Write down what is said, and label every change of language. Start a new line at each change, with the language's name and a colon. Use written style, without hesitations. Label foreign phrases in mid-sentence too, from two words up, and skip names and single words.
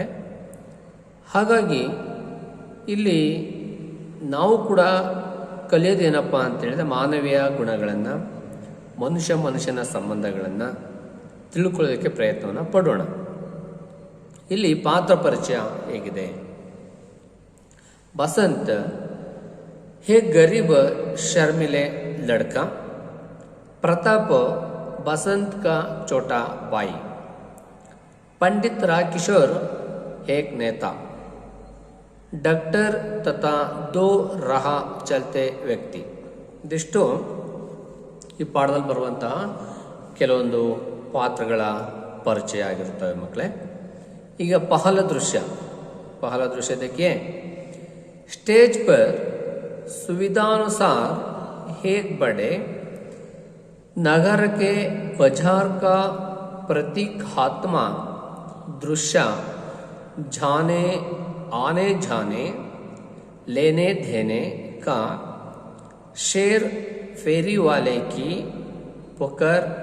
Kannada: ಹಾಗಾಗಿ ಇಲ್ಲಿ ನಾವು ಕೂಡ ಕಲಿಯೋದೇನಪ್ಪ ಅಂತೇಳಿದ್ರೆ ಮಾನವೀಯ ಗುಣಗಳನ್ನು, ಮನುಷ್ಯನ ಸಂಬಂಧಗಳನ್ನು ತಿಳ್ಕೊಳ್ಳೋದಕ್ಕೆ ಪ್ರಯತ್ನವನ್ನು ಪಡೋಣ. ಇಲ್ಲಿ ಪಾತ್ರ ಪರಿಚಯ ಹೇಗಿದೆ.
Hindi: बसंत हे गरीब शर्मिले लड़का, प्रताप बसंत का छोटा भाई, पंडित राजकिशोर एक नेता, डॉक्टर तथा दो राह चलते व्यक्ति.
Kannada: ಇದಿಷ್ಟು ಈ ಪಾಠದಲ್ಲಿ ಬರುವಂತಹ ಕೆಲವೊಂದು ಪಾತ್ರಗಳ ಪರಿಚಯ ಆಗಿರುತ್ತವೆ ಮಕ್ಕಳೇ.
Hindi: ಈಗ ಪಹಲ दृश्य देखिए. स्टेज पर सुविधानुसार एक बड़े नगर के बाजार का प्रतीकात्मक दृश्य जाने आने जाने लेने देने का शेर फेरी वाले की पुकार,